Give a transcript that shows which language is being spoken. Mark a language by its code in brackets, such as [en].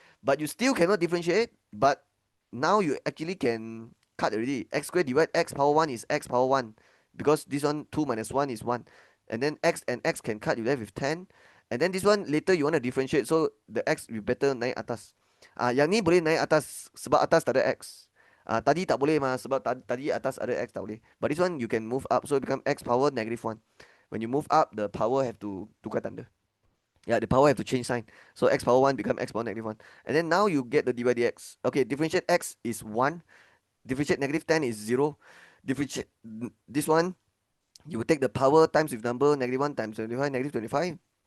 [en] But you still cannot differentiate, but now you actually can cut already. X squared divided x power 1 is x power 1, because this one 2 minus 1 is 1. And then x and x can cut, you left with 10. And then this one later you want to differentiate, so the x you better [ms] naik atas. Yang ni boleh naik atas sebab atas tak ada x. Tadi tak boleh mah sebab tadi atas ada x tak boleh. [en] But this one you can move up, so it become x power negative 1. When you move up, the power have to [ms] tukar tanda. [en] Yeah, the power have to change sign. So x power 1 become x power negative 1. And then now you get the dy dx. Okay, differentiate x is 1. Differentiate negative 10 is 0. Differentiate this one, you will take the power times with number negative 1 times 25, negative 25.